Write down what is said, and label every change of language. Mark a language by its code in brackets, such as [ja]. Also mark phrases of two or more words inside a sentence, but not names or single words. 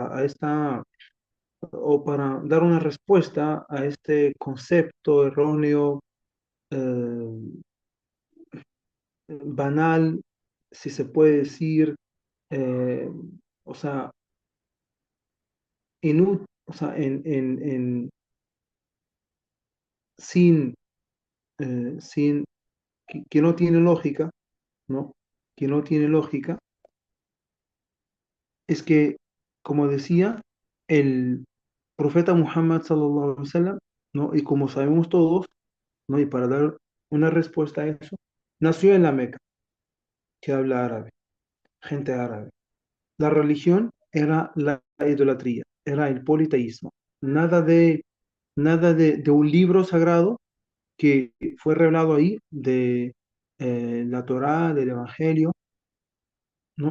[es] o para dar una respuesta a este concepto erróneo, eh, banal, si se puede decir, eh, o sea, o sea, sin, sin que no tiene lógica, ¿no? Que no tiene lógica, es que, como decía, el profeta Muhammad [ar] صلى الله عليه وسلم, [es] ¿no? Y como sabemos todos, ¿no? Y para dar una respuesta a eso, nació en la Meca, que habla árabe, gente árabe. La religión era la idolatría, era el politeísmo. Nada de un libro sagrado que fue revelado ahí, de la Torá, del Evangelio, ¿no?